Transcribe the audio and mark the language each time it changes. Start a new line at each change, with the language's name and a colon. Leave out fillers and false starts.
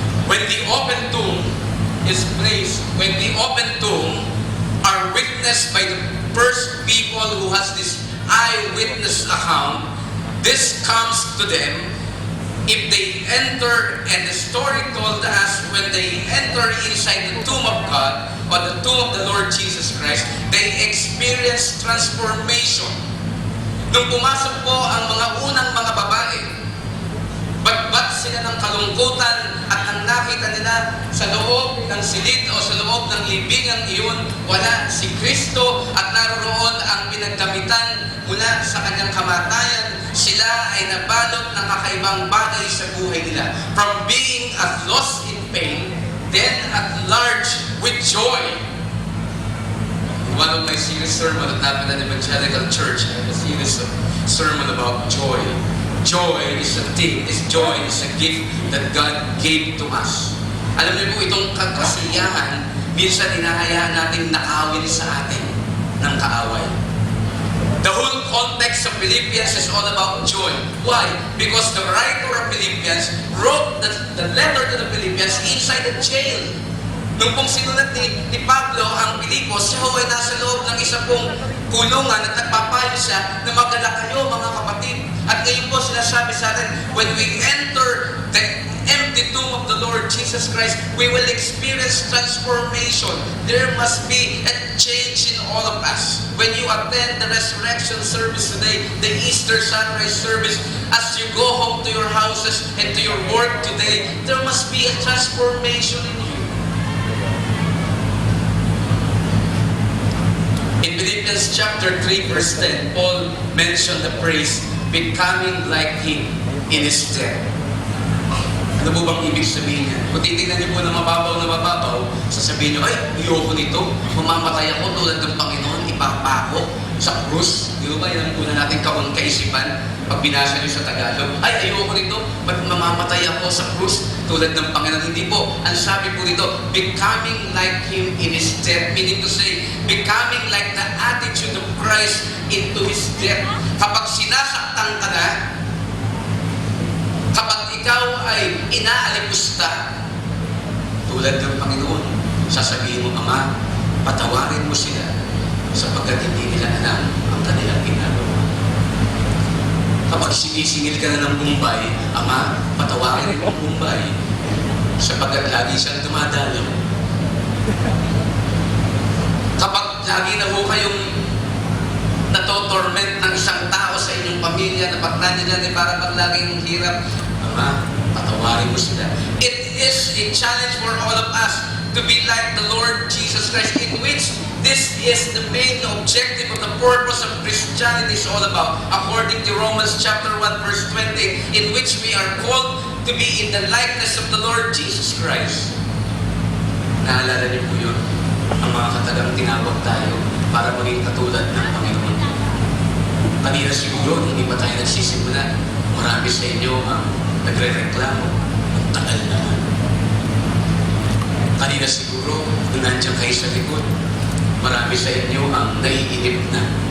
English: When the open tomb is placed, when the open tomb are witnessed by the first people who has this eyewitness account, this comes to them. If they enter, and the story told us, when they enter inside the tomb of God, or the tomb of the Lord Jesus Christ, they experience transformation.
Filipino: Nung pumasok po ang mga unang mga babae, batbat sila ng kalungkutan, at ang nakita nila sa loob ng silid o sa loob ng libingang iyon, wala si Kristo, at naroon ang pinagdamitan mula sa kanyang kamatayan. Sila ay nabalot ng kakaibang bagay sa buhay nila.
English: From being at loss in pain, then at large with joy. One of my series sermon at Napitan Evangelical Church, I have a series of sermon about joy. Joy is a thing, joy is a gift that God gave to us.
Filipino: Alam niyo po, itong kasiyahan, minsan hinahayaan natin nakawin sa atin ng kaaway.
English: The whole context of Philippians is all about joy. Why? Because the writer of Philippians wrote the letter to the Philippians inside the jail.
Filipino: Nung pong sinulat ni Pablo ang Pilipos, siya ay nasa loob ng isa pong kulungan at nagpapayo siya na mag-alala kayo mga kapatid. At ngayon po sinasabi sa atin,
English: when we enter the empty tomb of the Lord Jesus Christ, we will experience transformation. There must be a change in all of us. When you attend the resurrection service today, the Easter sunrise service, as you go home to your houses and to your work today, there must be a transformation in you. In Philippians chapter 3 verse 10, Paul mentioned the phrase, becoming like Him in His death.
Filipino: Ano po bang ibig sabihin niya? Kung titignan niyo po na mababaw, sasabihin niyo, ay, ayoko nito, mamamatay ako tulad ng Panginoon, ipapako sa krus. Di ba? Yan po na natin kaisipan pag binasa niyo sa Tagalog. Ay, ayoko nito, ba't mamamatay ako sa krus tulad ng Panginoon? Hindi po. Ang sabi po dito,
English: becoming like Him in His death. Meaning to say, becoming like the attitude of Christ into His death.
Filipino: Kapag sinasaktan ka na, kapag ikaw ay inaalipusta tulad ng Panginoon, sasabihin mo, Ama, patawarin mo sila sapagkat hindi nila alam ang kanilang ginagawa. Kapag sinisingil ka na ng Bombay, Ama, patawarin mo ang Bombay sapagkat lagi siyang dumadalaw. Kapag lagi na ho kayong natotorment ng isang tao sa inyong pamilya, na pagnan nila ni para pag laging hirap, Ama, patawarin mo sila.
English: It is a challenge for all of us to be like the Lord Jesus Christ, in which this is the main objective of the purpose of Christianity is all about, according to Romans chapter 1 verse 20, in which we are called to be in the likeness of the Lord Jesus Christ.
Filipino: Naalala niyo po yun? Ang mga katagang tinawag tayo para maging katulad ng Panginoon. Kanina siguro, hindi pa tayo nagsisimula. Marami sa inyo ang nagre-reklamo. Ang tagal naman. Kanina siguro, nung nandiyan kayo sa likod, marami sa inyo ang naiinip na.